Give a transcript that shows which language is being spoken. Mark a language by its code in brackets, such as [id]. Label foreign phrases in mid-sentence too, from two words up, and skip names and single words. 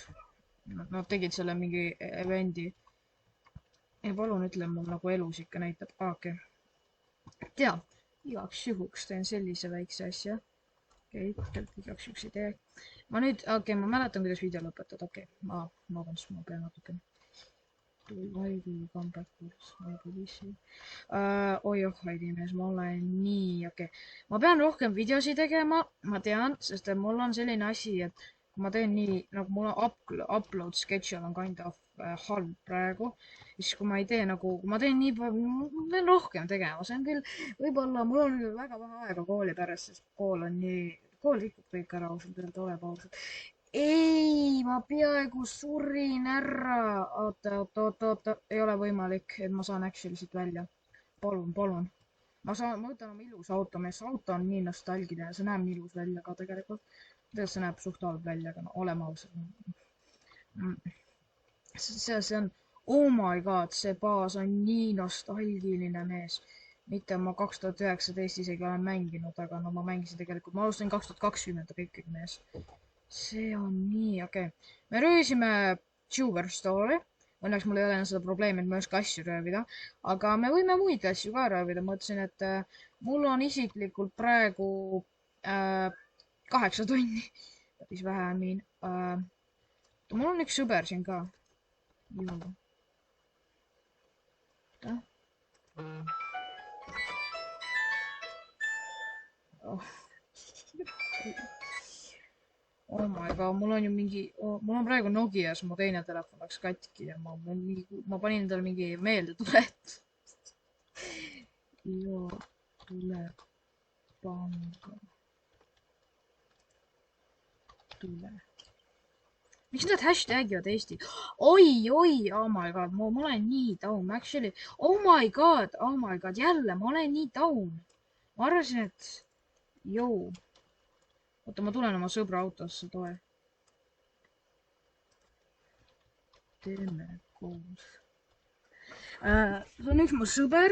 [et] Nad tegid selle mingi event'i. Ja palun ütle mul nagu elus ikka näitab. Okei. Tea, igaks juhuks teen sellise väikse asja. Okei, igaks juhuks ei tee. Ma nüüd, ma mäletan, kuidas video lõpetada. Okei, ma vabandust, ma pean natuke. [en] Why do you come backwards? [et] Oi haidimees, ma olen nii, Ma pean rohkem videosi tegema, ma tean, sest mul on selline asi, et kui ma teen nii, nagu mul on [en] upload schedule [et] on [en] kind of [et] halb praegu, siis kui ma ei tee nagu, kui ma teen nii palju, ma pean rohkem tegema, see on küll, võib-olla mul on väga vähe aega kooli pärast, sest kool rikub kõik ära ausalt öelda, oleb ausalt. Ei, ma peaaegu surin ära. Oota, ei ole võimalik, et ma saan actually siit välja. Palun. Ma võtan oma ilusa auto, mees, auto on nii nostalgiline, see näeb nii ilus välja ka tegelikult. Tegelikult see näeb suht halb välja, aga no oleme ausad. See on, [en] oh my god, [et] see baas on nii nostalgiline, mees. Mitte ma 2019 isegi olen mänginud, aga no ma mängisin tegelikult, ma alustasin 2020 ikkagi, mees. See on nii, Me röövisime Tuber Store'i. Õnneks mul ei ole enam seda probleemi, et ma ei oska asju röövida. Aga me võime muid asju ka röövida. Mõtlesin, et mul on isiklikult praegu 8 tonni. Päris vähe miin. Mul on üks sõber siin ka. Oh. [en] Oh my god, [et] mul on ju mingi, mul on praegu Nokias, mu teine telefon läks katki ja ma panin endale mingi meeldetulet. Joo, tuleb panga. Tule. Miks nad hashtagivad Eesti? Oi, [en] oh my god, [et] ma olen nii [en] down, actually. Oh my god, [et] jälle, ma olen nii down. Ma arvasin, et, joo. Oota, ma tulen oma sõbra autosse, toe. Teeme koos. See on üks mu sõber.